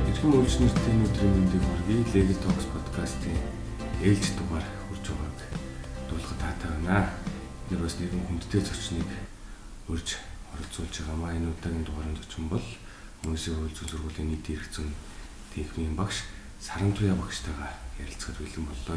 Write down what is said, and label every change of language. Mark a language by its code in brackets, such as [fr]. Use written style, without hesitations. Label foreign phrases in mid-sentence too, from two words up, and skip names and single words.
[mn] үйлчлэгчдийн өдрийн мэндийг хүргэе. Legal Talks podcast-ийн ээлж дугаар хүрж байгааг дуулахад таатай байна. Бид бас нэгэн хүндтэй зочныг урьж оролцуулж байгаамаа. Энэ удаагийн дугаарын зочин бол Мөнхөд хууль зүйн сургуулийн нийтийн эрх зүйн техникийн багш Сарантуяа багштайгаа ярилцахад бэлэн боллоо.